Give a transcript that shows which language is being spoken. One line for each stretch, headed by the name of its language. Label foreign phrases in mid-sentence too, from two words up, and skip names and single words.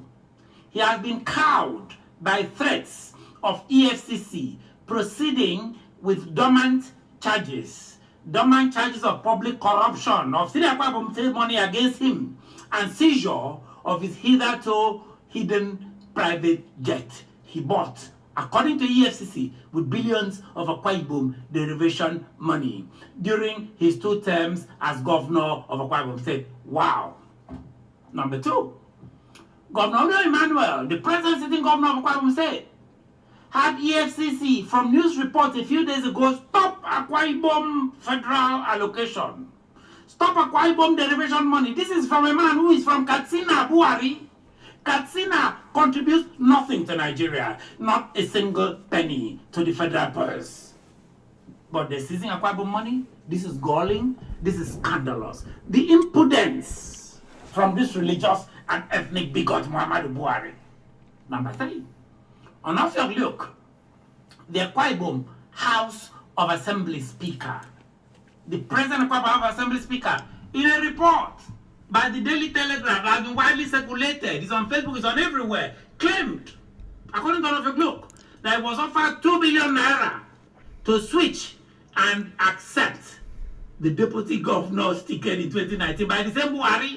English: He has been cowed by threats of EFCC proceeding with dormant charges of public corruption, of stealing Akwa Ibom money against him, and seizure of his hitherto hidden private jet he bought, according to EFCC, with billions of Akwa Ibom derivation money during his 2 terms as governor of Akwa Ibom State. Wow. Number two, Governor Emmanuel, the present sitting governor of Akwa Ibom State, had EFCC, from news reports a few days ago, stop Akwa Ibom federal allocation. Stop Akwa Ibom derivation money. This is from a man who is from Katsina, Buhari. Katsina contributes nothing to Nigeria, not a single penny to the federal purse. But they're seizing Akwa Ibom money. This is galling. This is scandalous. The impudence from this religious and ethnic bigot Muhammadu Buhari. Number three, on Ofiok, the Akwa Ibom House of Assembly Speaker, the President Akwa Ibom House of Assembly Speaker, in a report by the Daily Telegraph, has been widely circulated, it's on Facebook, it's on everywhere, claimed, according to Ofiok, that it was offered 2 billion naira to switch and accept the deputy governor's ticket in 2019 by the same Buhari.